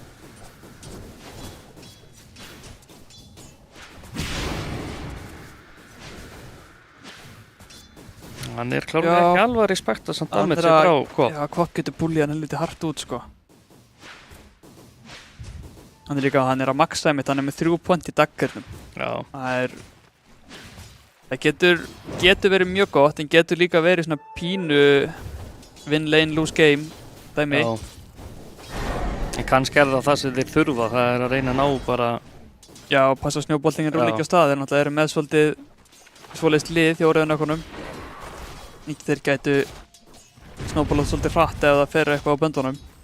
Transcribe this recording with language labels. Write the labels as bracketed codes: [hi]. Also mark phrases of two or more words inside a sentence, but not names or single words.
[is] Hann er klárlega ekki alveg að respekta samt damage frá Kvop. Já, Kvop getur búlið hann helviti hart út sko. Hann er líka, hann er að maxa mitt, hann er með 3 point í daggernum. Já. Það getur verið mjög gott, en getur líka verið svona pínu [en] win lane, lose game [is] dæmi. Já. En kannski er það sem þeir þurfa, það er að reyna að ná bara... Já, passa snjóboltingin rúli ekki á stað, þeir náttúrulega eru með svoleiðist lið hjá rauðunökkunum. Þeir gætu snowballað svolítið hratt ef það fer eitthvað á böndunum.